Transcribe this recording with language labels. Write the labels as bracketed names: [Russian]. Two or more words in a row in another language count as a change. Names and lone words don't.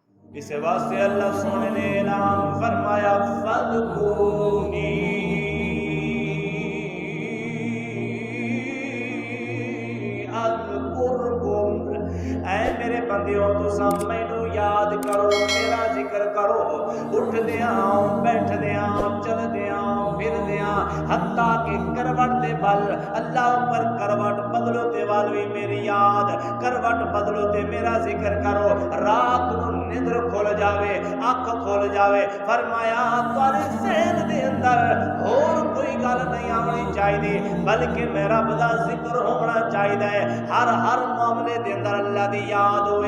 [Punjabi] اس واسطے اللہ سونے نے اعلان فرمایا [Arabic] فذکرونی اذکرکم، [Punjabi] اے میرے بندیو تساں مینوں یاد کرو، میرا ذکر کرو، اٹھ دیاں بیٹھ دیاں چل دیاں پھر دیاں، حتیٰ کہ کروٹ دے بل اللہ اوپر کروٹ بدلو تے وال بھی میری یاد، کروٹ بدلو تے میرا ذکر کرو، رات نو نیندر کھل جاوے اکھ کھل جاوے، فرمایا تواڈے ذہن دے اندر اور کوئی گل نہیں آنی چاہیے بلکہ میرا رب دا ذکر ہونا چاہیے، ہر معاملے دے اندر اللہ دی یاد ہوئے۔